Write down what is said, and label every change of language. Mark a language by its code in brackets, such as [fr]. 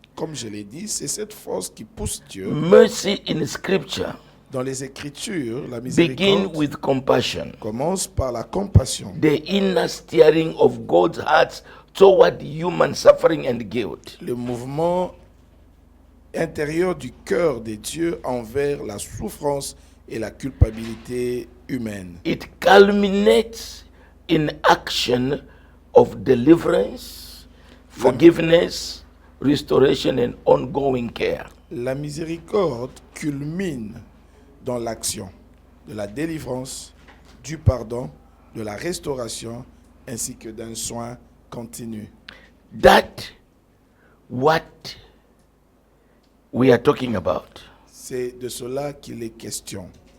[fr] Comme je l'ai dit, c'est cette force qui pousse Dieu. [en] Mercy in Scripture [fr] Dans les Écritures, la [en] begin [fr] miséricorde [en] with compassion, [fr] commence par la compassion, [en] the inner steering of God's heart toward human suffering and guilt. [fr] le mouvement intérieur du cœur de Dieu envers la souffrance et la culpabilité humaine. [en] It culminates in action of deliverance, forgiveness, restoration, and ongoing care. [fr] La miséricorde culmine dans l'action de la délivrance, du pardon, de la restauration, ainsi que d'un soin continu. [en] That what we are talking about, [fr] C'est de cela qu'il est question,